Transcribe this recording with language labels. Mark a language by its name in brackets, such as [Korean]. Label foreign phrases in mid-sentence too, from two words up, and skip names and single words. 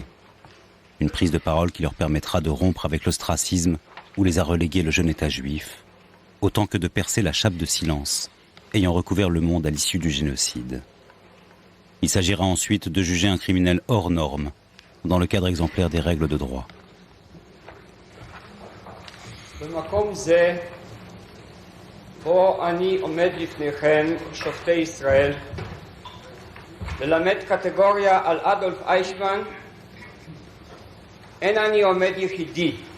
[French] Une prise de parole qui leur permettra de rompre avec l'ostracisme où les a relégués le jeune État juif, autant que de percer la chape de silence ayant recouvert le monde à l'issue du génocide. Il s'agira ensuite de juger un criminel hors norme, dans le cadre exemplaire des règles de droit. [Hebrew] במקום זה, בו אני עומד לפניכם, שופטי ישראל, ללמד קטגוריה על אדולף אייכמן, אין אני עומד יחידי.